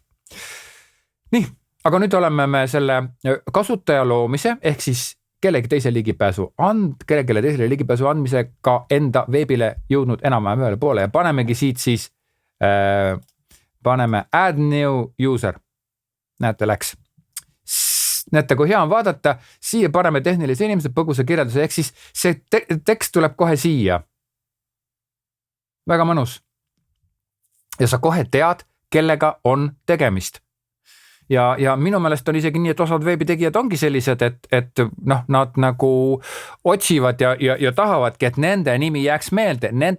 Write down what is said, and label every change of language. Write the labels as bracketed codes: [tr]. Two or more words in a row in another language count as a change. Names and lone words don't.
[et] Nii, aga nüüd oleme me selle kasutaja loomise, ehk siis kellelegi teisele ligipääsu andmisega enda veebile jõudnud enam-vähem ühele poole ja panemegi siit siis, paneme [en] add new user. [et] Näete, läks. Näete, kui hea on vaadata, siia paneme tehnilise inimese põgusa kirjelduse, ehk siis see tekst tuleb kohe siia. Väga mõnus. Ja sa kohe tead, kellega on tegemist. Ja minu meelest on isegi nii, et osad veebitegijad ongi sellised, et nad nagu otsivad ja tahavadki, et nende nimi jääks meelde, nende